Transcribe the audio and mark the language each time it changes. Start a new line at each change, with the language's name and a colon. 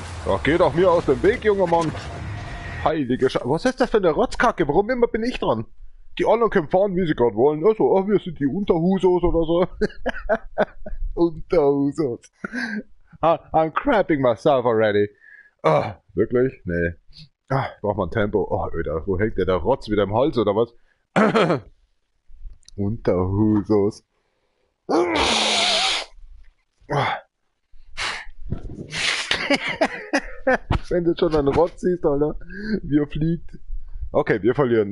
German: Ach, geh doch mir aus dem Weg, junger Mann. Heilige Scheiße. Was ist das für eine Rotzkacke? Warum immer bin ich dran? Die anderen können fahren, wie sie gerade wollen. Also, ach, wir sind die Unterhusos oder so. Unterhusos.
English: I'm crapping myself already.
German: Ah, wirklich? Nee. Ah, braucht man Tempo. Oh, Alter, wo hängt der Rotz wieder im Hals oder was? Unterhusos. Wenn du schon einen Rotz siehst, Alter, wie er fliegt. Okay, wir verlieren.